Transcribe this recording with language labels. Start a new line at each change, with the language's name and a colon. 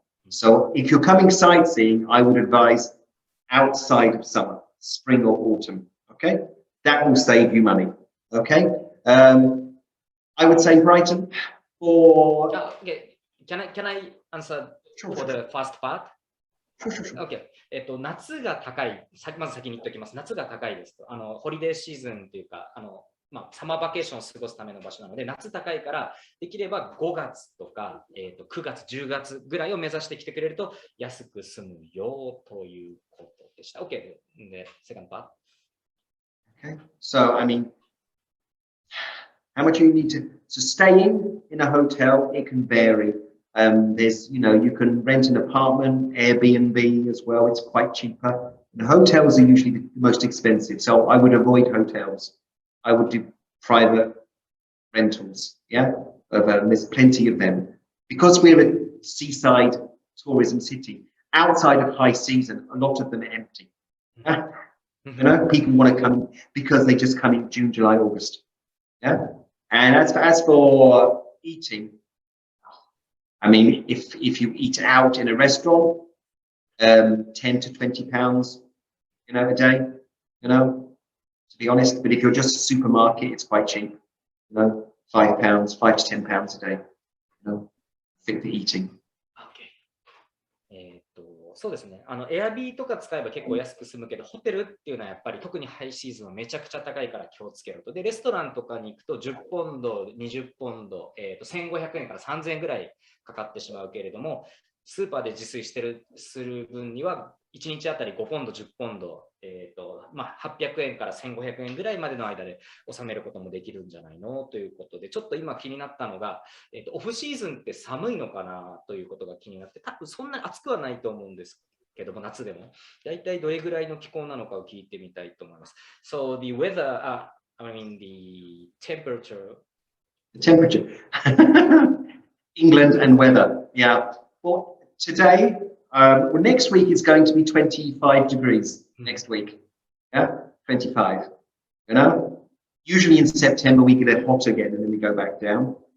English: So if you're coming sightseeing, I would advise outside of summer, spring or autumn. Okay, that will save you money. Okay. I would say Brighton for. Okay. Can I answer for the first part? Okay.
Japanese: 夏が高い。まず先に言っておきます。夏が高いですと。ホリデーシーズンというか、まあ、サマーバケーションを過ごすための場所なので、夏高いから、できれば5月とか、9月、10月ぐらいを目指してきてくれると安く済むよということでした。
English: OK, the second part. Okay, so I mean, how much you need to staying in a hotel, it can vary. There's, you can rent an apartment, Airbnb as well. It's quite cheaper. The hotels are usually the most expensive, so I would avoid hotels. I would do private rentals. Yeah, there's plenty of them because we're a seaside tourism city. Outside of high season, a lot of them are empty. Yeah? People want to come because they just come in June, July, August. Yeah, and as for eating, I mean, if you eat out in a restaurant, 10 to 20 pounds, a day, to be honest. But if you're just a supermarket, it's quite cheap, 5 pounds, 5 to 10 pounds a day, fit for eating.
Japanese: Okay. そうですね。エアビーとか使えば結構安く済むけど、ホテルっていうのはやっぱり特にハイシーズンはめちゃくちゃ高いから気をつけろと。で、レストランとかに行くと10ポンド、20ポンド、1500円から3000円ぐらいかかってしまうけれども、スーパーで自炊する分には1日あたり5ポンド、10ポンド、800円から1500円ぐらいまでの間で収めることもできるんじゃないのということで、ちょっと今気になったのが、オフシーズンって寒いのかなということが気になって、多分そんなに暑くはないと思うんですけども、夏でも。大体どれぐらいの気候なのかを聞いてみたいと思います。
English: So the weather, I mean the temperature. The temperature. England and weather. Yeah. Well, today, well, next week is going to be 25 degrees next week. Yeah, 25. Usually in September we get it hot again and then we go back down.